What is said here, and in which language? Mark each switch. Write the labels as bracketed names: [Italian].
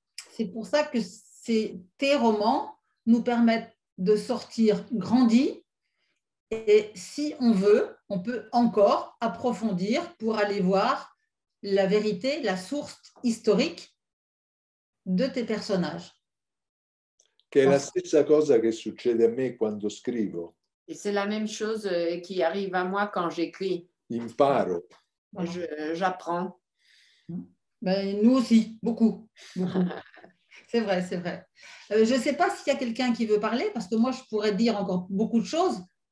[French] C'est pour ça que tes romans nous permettent de sortir grandis. Et si on veut, on peut encore approfondir pour aller voir la vérité, la source historique de tes personnages. [Italian] Che è la stessa cosa che succede a me quando scrivo. [French] Et c'est la même chose qui arrive à moi quand j'écris. [Italian] Imparo. [French] J'apprends. Ben, nous aussi, beaucoup, beaucoup. C'est vrai, c'est vrai. Je ne sais pas s'il y a quelqu'un qui veut parler, parce que moi, je pourrais dire encore beaucoup de choses.